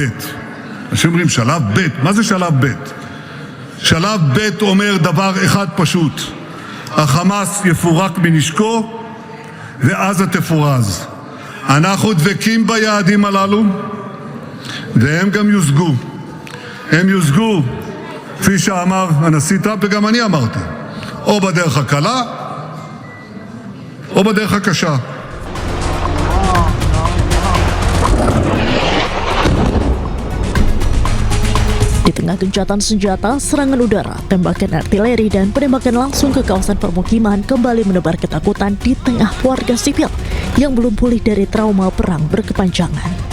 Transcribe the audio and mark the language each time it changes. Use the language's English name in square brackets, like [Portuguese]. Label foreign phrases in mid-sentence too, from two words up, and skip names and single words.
[Hebrew] אנשים אומרים שלב ב', מה זה שלב ב'? שלב ב' אומר דבר אחד פשוט: החמאס יפורק מנשקו ועזה תפורז. אנחנו דבקים ביעדים הללו והם גם יושגו. הם יושגו, כפי שאמר הנשיא טראמפ וגם אני אמרתי, או בדרך הקלה או בדרך הקשה. [Indonesian] Di tengah gencatan senjata, serangan udara, tembakan artileri, dan penembakan langsung ke kawasan permukiman kembali menebar ketakutan di tengah warga sipil yang belum pulih dari trauma perang berkepanjangan.